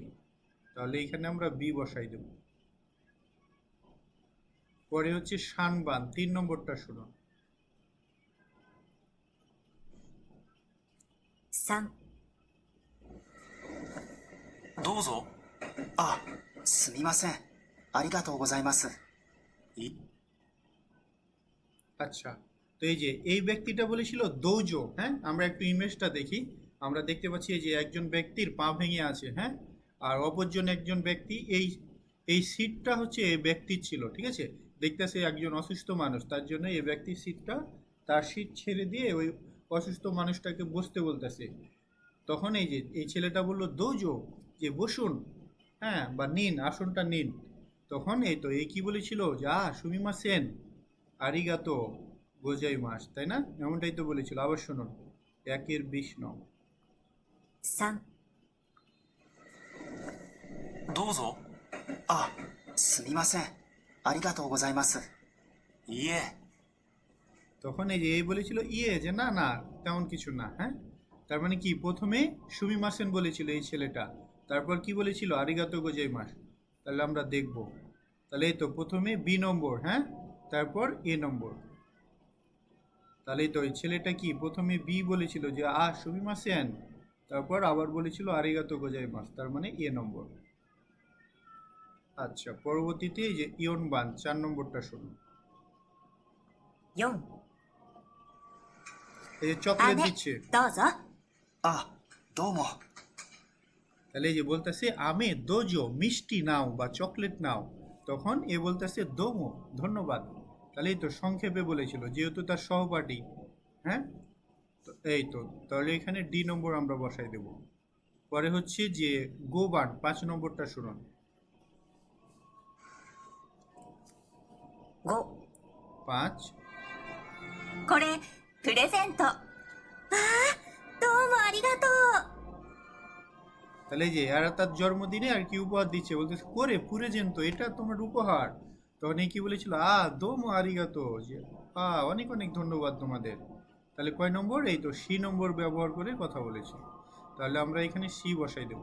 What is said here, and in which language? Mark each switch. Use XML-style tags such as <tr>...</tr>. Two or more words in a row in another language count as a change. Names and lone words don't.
<bn>তাহলে এখানে আমরা বি বসাই দেব। পরে হচ্ছে শানবান 3 নম্বরটা শুনো। 3、</bn> <ja>どうぞ。あ、すみません。ありがとうございます。い</ja> <bn>আচ্ছা, তো এই যে এই ব্যক্তিটা বলেছিল দৌজো। হ্যাঁ, আমরা একটু ইমেজটা দেখি। আমরা দেখতে পাচ্ছি এই যে একজন ব্যক্তির পা ভেঙে আছে, হ্যাঁ, আর অপরজন একজন ব্যক্তি, এই এই সিটটা হচ্ছে এই ব্যক্তির ছিল, ঠিক আছে। দেখতেছে একজন অসুস্থ মানুষ, তার জন্য এই ব্যক্তির সিটটা, তার সিট ছেড়ে দিয়ে ওই অসুস্থ মানুষটাকে বসতে বলতেছে। তখন এই যে এই ছেলেটা বলল দৌজো, যে বসুন, হ্যাঁ, বা নিন, আসনটা নিন। তখন এই তো এই কি বলেছিল, যে</bn> <ja>すみません ありがとうございます,</ja> <bn>তাই না, এমনটাই তো বলেছিল। আবার শুনুন 1-20 নং। 3、</bn> <ja>どうぞ。あ、すみません。ありがとうございます。いいえ。</ja> <bn>তখন এই যে এই বলেছিল যে না না তেমন কিছু না। হ্যাঁ, তার মানে কি, প্রথমে</bn> <ja>すみません</ja> <bn>বলেছিল এই ছেলেটা, তারপর কি বলেছিল</bn> <ja>ありがとうございます.</ja> <bn>তাহলে আমরা দেখব। তাহলে এই তো প্রথমে বি নম্বর, হ্যাঁ, তারপর এ নম্বর। তাহলে এই তো এই ছেলেটা কি প্রথমে বি বলেছিল যে</bn> <ja>すみません,</ja> <bn>তারপর আবার বলেছিল</bn> <ja>ありがとうございます,</ja> <bn>তার মানে এ নম্বর। আচ্ছা, পরবর্তীতে এই যে ইয়নবান 4 নম্বরটা শুনুন। 4、 এই যে চকলেট</bn> <ja>姉、</ja> <bn>দিচ্ছে।</bn> <ja>どうぞ。あ、どうも。</ja> <bn>তাহলে এই যে বলতেছে</bn> <ja>飴 どうぞ,</ja> <bn>মিষ্টি নাও বা চকলেট নাও। তখন এ বলতেছে দোমো, ধন্যবাদ। তাহলে এই তো সংক্ষেপে বলেছিল, যেহেতু তার সহপাঠী। হ্যাঁ, তো এই তো তাহলে এখানে ডি নম্বর আমরা বসাই দেব। পরে হচ্ছে যে গোবান 5 নম্বরটা শুনুন। 5、 5,</bn> <ja>これ、プレゼント。どうもありがとう。</ja> <bn>তাহলে এই যে আর তার জন্মদিনে আর কি উপহার দিচ্ছে, বলতেছে</bn> <ja>これ プレゼント,</ja> <bn>তো এটা তোমার উপহার। তখন এই কি বলেছিল</bn> <ja>どうも ありがとう,</ja> <bn>যে অনেক অনেক ধন্যবাদ তোমাদের। তাহলে কয় নম্বর, এই তো সি নম্বর ব্যবহার করে কথা বলেছে। তাহলে আমরা এখানে সি বসাই দেবো।</bn>